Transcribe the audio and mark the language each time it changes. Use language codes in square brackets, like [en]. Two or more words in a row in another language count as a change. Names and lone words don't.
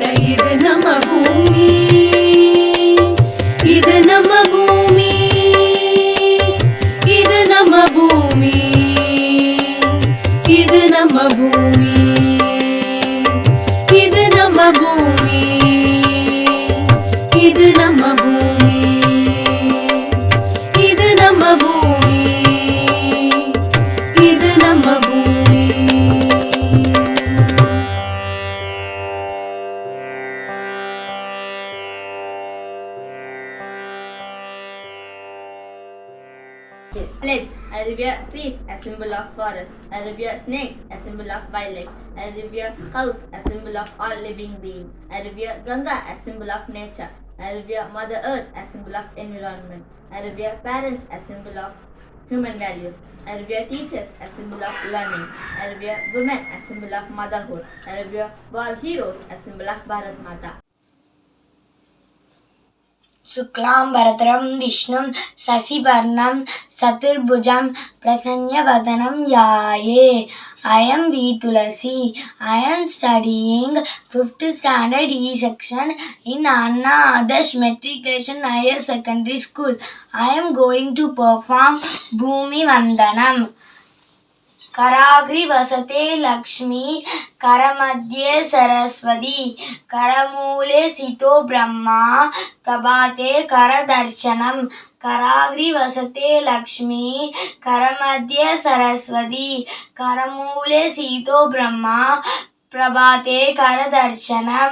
[ta] இது நம்ம பூமி, இது நம்ம பூமி, இது நம்ம பூமி, இது நம்ம பூமி, இது நம்ம பூமி, இது நம்ம பூமி, இது நம்ம பூமி, இது நம்ம பூமி. [en] Pledge. I revere trees, a symbol of forest. I revere snakes, a symbol of wildlife. I revere cows, a symbol of all living beings. I revere Ganga, a symbol of nature. I revere Mother Earth, a symbol of environment. I revere parents, a symbol of human values. I revere teachers, a symbol of learning. I revere women, a symbol of motherhood. I revere war heroes, a symbol of Bharat Mata. [sa] शुक्लाम् बरधरं विष्णुं शशिवर्णं चतुर्भुजम् प्रसन्न वदनं ध्यायेत्. [en] I am V. Tulasi. I am studying 5th standard E section in ADARSH Matriculation Higher Secondary School. I am going to perform Bhoomi Vandanam. [sa] कराग्रि वसते लक्ष्मी करमध्ये सरस्वती करमूले सितो ब्रह्मा प्रभाते करदर्शनम. कराग्रि वसते लक्ष्मी करमध्ये सरस्वती करमूले सितो ब्रह्मा प्रभाते करदर्शनम.